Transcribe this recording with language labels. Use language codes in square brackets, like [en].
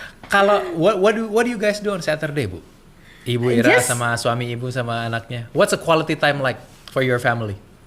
[en] Kalau what do you guys do on Saturday, Bu? [id] Ibu Ira sama suami Ibu sama anaknya. [en] What's a quality time like for your family?